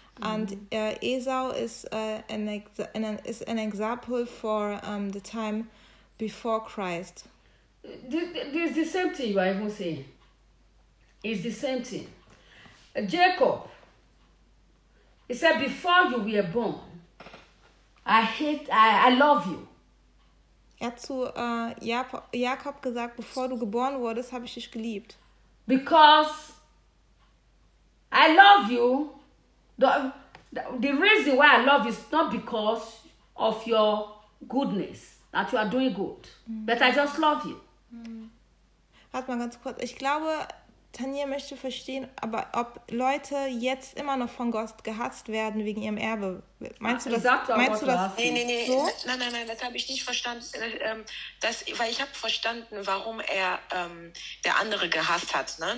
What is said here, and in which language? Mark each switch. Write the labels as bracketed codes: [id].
[en] And Esau is an example for the time before Christ. This is the same thing you are even saying. It's the same thing. Jacob, he said, before you were born, I love you. Er hat zu Jakob gesagt, bevor du geboren wurdest, habe ich dich geliebt. Because I love you. The reason why I love you is not because of your goodness, that you are doing good, mm. but I just love you. [de] Warte mal ganz kurz. Ich glaube, Tanja möchte verstehen, aber ob Leute jetzt immer noch von Gott gehasst werden wegen ihrem Erbe. Meinst du das? Meinst du das? Nee. So? Nein, das habe ich nicht verstanden. Weil ich habe verstanden, warum er der andere gehasst hat. Ne?